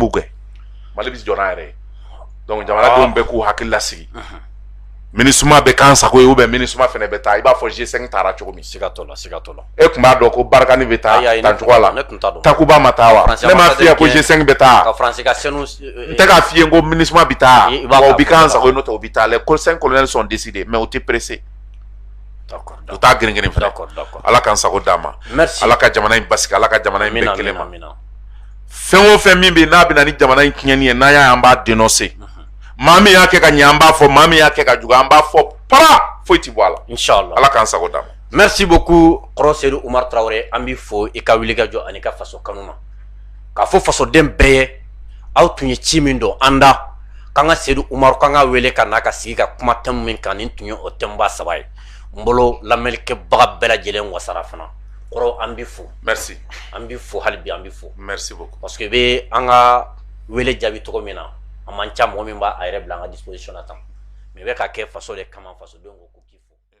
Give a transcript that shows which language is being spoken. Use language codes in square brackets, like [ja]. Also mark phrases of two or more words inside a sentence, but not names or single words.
[bm] b'u gɛn Mali bi jɔ n'an yɛrɛ ye donc jamanadenw bɛɛ k'u hakili lasigi MINUSMA bɛ k'an sago ye [fr] ou bien [bm] MINUSMA fɛnɛ bɛ taa i b'a fɔ G5 taara cogo min siga t'o la e tun b'a dɔn ko Barakani bɛ taa tancogoya la Takuba ma taa wa ne m'a f'i ye ko G5 bɛ taa n tɛ k'a f'i ye ko MINUSMA bɛ taa wa u bɛ k'an sago ye n'o tɛ u bɛ taa [fr] les 5 colonels sont décidés mais [bm] u tɛ pressé u t'a grin fɛ Ala k'an sago d'a ma Ala ka jamana in basigi Ala ka jamana in bɛɛ kelen ma fɛn o fɛn min bɛ n'a bɛna ni jamana in tiɲɛni ye n'an y'a an b'a dénoncer maa min y'a kɛ ka ɲɛ an b'a fɔ maa min y'a kɛ ka jugu an b'a fɔ para foyi ti bɔ a la inchallah Ala k'an sago d'a ma [fr] merci beaucoup [bm] Kɔrɔ Seydou Umar Traoré an b'i fo i ka wuli ka jɔ ani ka faso kanu ma k'a fɔ fasoden bɛɛ ye aw tun ye ci min dɔn an da k'an ka Seydou Umar k'an ka wele ka n'a ka sigi ka kuma thème min kan nin tun ye o thème ba saba ye n bolo lamɛnnikɛbaga bɛɛ lajɛlen wasara fana Kɔrɔ an b'i fo merci an b'i fo hali bi an b'i fo [fr] merci beaucoup parce que [bm] i bɛ an ka wele jaabi cogo min na a man ca mɔgɔ min b'a a yɛrɛ bila an ka disposition na tan mais i bɛ ka kɛ faso de kama fasodenw ko k'i fo